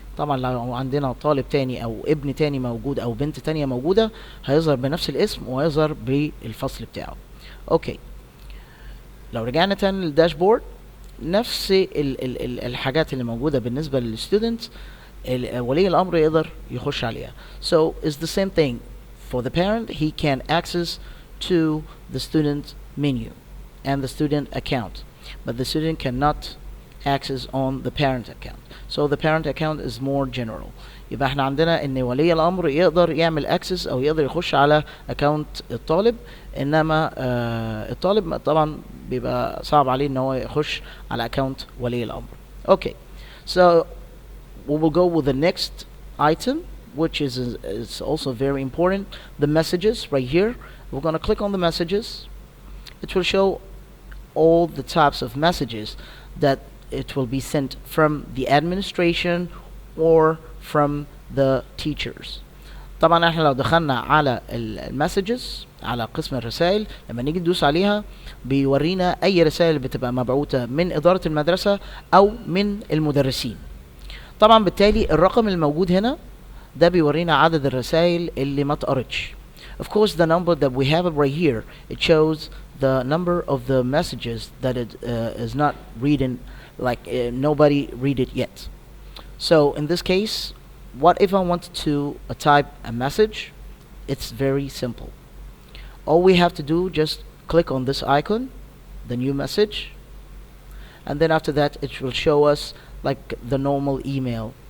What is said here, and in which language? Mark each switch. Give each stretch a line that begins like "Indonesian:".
Arabic: طبعا لو عندنا طالب تاني او ابن تاني موجود او بنت تانية موجودة هيظهر بنفس الاسم وهيظهر بالفصل بتاعه. اوكي، لو رجعنا تاني للداشبورد نفس الحاجات اللي موجودة بالنسبة للستودنتس ولي الامر يقدر يخش عليها.
English: So it's the same thing for the parent. He can access to the student menu and the student account, but the student cannot access on the parent account. So the parent account is more general.
Arabic: يبقى احنا عندنا ان ولي الامر يقدر يعمل access او يقدر يخش على account الطالب، انما الطالب طبعا بيبقى صعب عليه ان هو يخش على account ولي الامر.
English: Okay, so we will go with the next item, which is also very important. The messages right here. We're going to click on the messages. It will show all the types of messages that it will be sent from the administration or from the teachers.
Arabic: طبعا احنا لو دخلنا على المسجز على قسم الرسائل، لما نيجي ندوس عليها بيورينا اي رسائل بتبقى مبعوثة من ادارة المدرسة او من المدرسين. طبعا بالتالي الرقم الموجود هنا ده بيورينا عدد الرسائل اللي ما اتقرتش.
English: Of course, the number that we have right here, it shows the number of the messages that it is not reading, like nobody read it yet. So in this case, what if I want to type a message? It's very simple. All we have to do, just click on this icon, the new message, and then after that it will show us like the normal email.